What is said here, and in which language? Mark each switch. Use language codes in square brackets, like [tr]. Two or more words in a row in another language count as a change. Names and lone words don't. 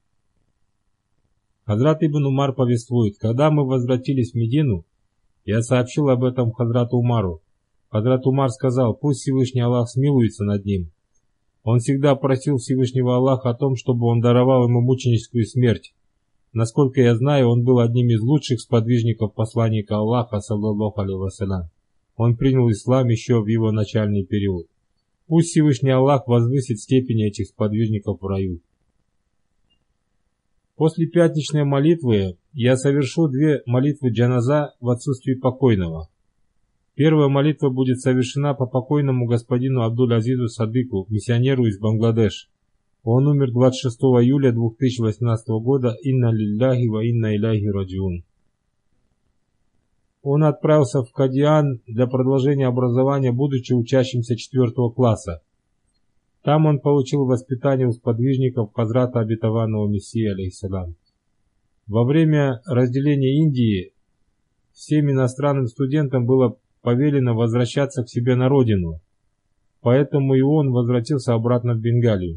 [ru] Хазрат Ибн Умар повествует: когда мы возвратились в Медину, я сообщил об этом Хазрату Умару. Хазрат Умар сказал: пусть Всевышний Аллах смилуется над ним. Он всегда просил Всевышнего Аллаха о том, чтобы он даровал ему мученическую смерть. Насколько я знаю, он был одним из лучших сподвижников посланника Аллаха, [ar] صلى الله عليه وسلم. [ru] Он принял ислам еще в его начальный период. Пусть Всевышний Аллах возвысит степень этих сподвижников в раю. После пятничной молитвы я совершу 2 молитвы джаназа в отсутствии покойного. Первая молитва будет совершена по покойному господину Абдуль-Азизу Садыку, миссионеру из Бангладеш. Он умер 26 июля 2018 года. [ar] إنا لله وإنا إليه راجعون. [ru] Он отправился в Кадиан для продолжения образования, будучи учащимся 4 класса. Там он получил воспитание у сподвижников Хазрата обетованного Мессии, алейхиссалям. Во время разделения Индии всем иностранным студентам было повелено возвращаться к себе на родину, поэтому и он возвратился обратно в Бенгалию.